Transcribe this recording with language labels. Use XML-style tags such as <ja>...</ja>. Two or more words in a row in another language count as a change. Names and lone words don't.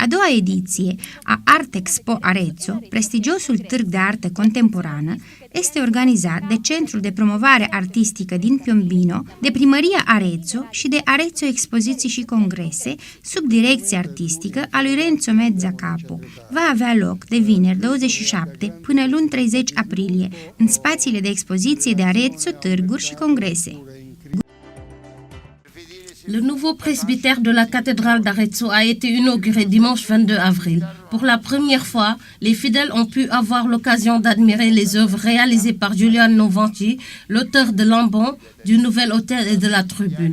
<ro>A doua ediție a Art Expo Arezzo, prestigiosul târg de artă contemporană, este organizat de Centrul de Promovare Artistică din Piombino, de Primăria Arezzo și de Arezzo Expoziții și Congrese, sub direcție artistică a lui Renzo Mezzacapo. Va avea loc de vineri 27 până luni 30 aprilie, în spațiile de expoziție de Arezzo, târguri și congrese.</ro> <fr>Le nouveau presbytère de la cathédrale d'Arezzo a été inauguré dimanche 22 avril. Pour la première fois, les fidèles ont pu avoir l'occasion d'admirer les œuvres réalisées par Giuliano Vanci, l'auteur de l'ambon, du nouvel autel et de la tribune.</fr>